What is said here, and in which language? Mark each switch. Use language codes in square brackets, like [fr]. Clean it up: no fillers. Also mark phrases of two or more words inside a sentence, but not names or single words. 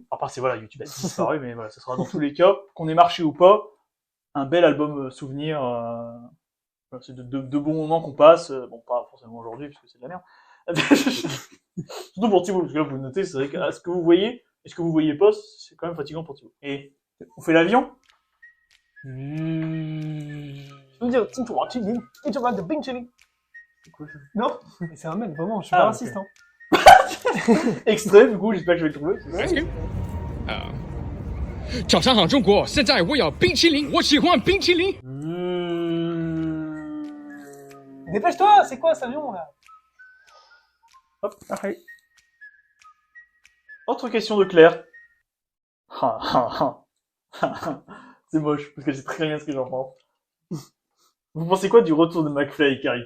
[fr] À part, c'est voilà, YouTube a disparu, mais voilà, ça sera dans tous les cas, qu'on ait marché ou pas, un bel album souvenir, voilà, c'est de bons moments qu'on passe, bon, pas forcément aujourd'hui, parce que c'est de la merde. Surtout pour Thibaut, parce que là, vous notez, c'est vrai que ce que vous voyez, et ce que vous voyez pas, c'est quand même fatigant pour Thibaut. Et, on fait l'avion? Je veux dire, Tim Tour, [en] Chilling, it's about the big chilling. [fr] C'est quoi ça? Non, mais c'est un mec, vraiment, je suis Ah, pas ok. raciste, hein. Extrait, du coup, j'espère que je vais le trouver. [zh] 早上好，中国！现在我有冰淇淋，我喜欢冰淇淋。 [fr] Dépêche-toi, c'est quoi cet avion, là? Hop, arrête. Autre question de Claire. C'est moche, parce que c'est très bien ce que j'en pense. Vous pensez quoi du retour de McFly et Carito?